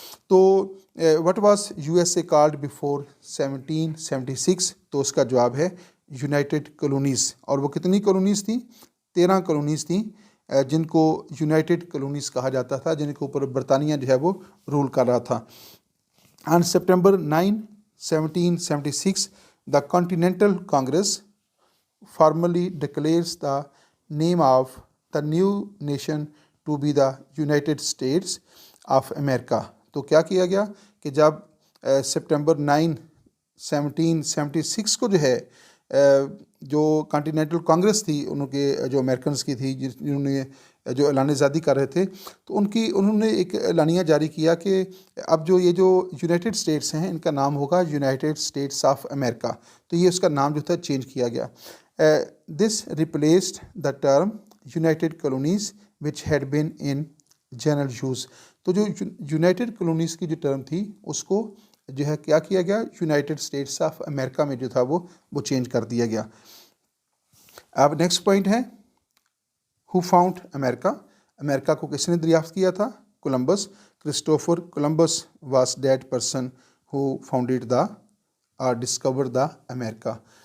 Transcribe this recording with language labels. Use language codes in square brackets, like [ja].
[en] तो what was USA called before 1776? [hi] तो उसका जवाब है यूनाइटेड कॉलोनीज़। और वो कितनी कॉलोनीज़ थी? 13 कॉलोनीज़ थी जिनको यूनाइटेड कॉलोनीज़ कहा जाता था, जिनके ऊपर बरतानिया जो है वो रूल कर रहा था। [en] On September 9, 1776 the Continental Congress formally declares the name of the new nation to be the United States of America। [hi] तो क्या किया गया कि जब सितंबर 9, 1776 को जो है जो कॉन्टिनेंटल कांग्रेस थी उनके जो अमेरिकन की थी जिन्होंने जो ऐलान आज़ादी कर रहे थे, तो उन्होंने एक ऐलानिया जारी किया कि अब जो ये जो यूनाइटेड स्टेट्स हैं इनका नाम होगा यूनाइटेड स्टेट्स ऑफ अमेरिका। तो ये उसका नाम जो था चेंज किया गया। [en] This replaced the term United Colonies which had been in general use। [hi] तो जो यूनाइटेड कॉलोनीज़ की जो टर्म थी उसको जो है क्या किया गया, यूनाइटेड स्टेट्स ऑफ अमेरिका में जो था वो चेंज कर दिया गया। अब नेक्स्ट पॉइंट है [en] Who found America. [hi] अमेरिका को किसने दरियाफ्त किया था? [en] Columbus. Christopher Columbus was that person who founded the और discover the America.